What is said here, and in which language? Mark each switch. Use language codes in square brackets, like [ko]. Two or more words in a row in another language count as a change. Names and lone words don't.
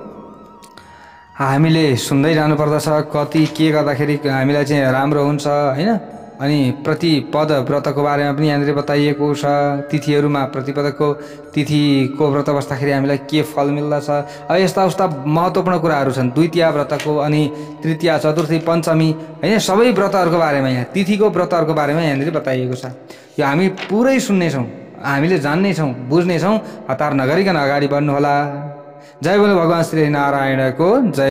[ne] हामीले सुन्दै जानु पर्दछ कति के गर्दाखेरि हामीलाई चाहिँ राम्रो हुन्छ होइन। अनि प्रतिपद व्रतको बारेमा पनि यहाँनिर बताइएको छ। तिथिहरूमा प्रतिपदको तिथिको व्रत बस्दाखेरि हामीलाई के फल मिल्दछ। अब यस्ता महत्त्वपूर्ण कुराहरू छन् द्वितीया व्रतको, अनि तृतीया, चतुर्थी, पञ्चमी होइन, सबै व्रतहरूको बारेमा यहाँ तिथिको व्रतहरूको बारेमा यहाँनिर बताइएको छ। यो हामी पुरै सुन्नेछौँ, हामीले जान्नेछौँ, बुझ्नेछौँ। हतार नगरिकन अगाडि बढ्नुहोला। [hi] जय बोलो [ne] भगवान श्री नारायणको जय।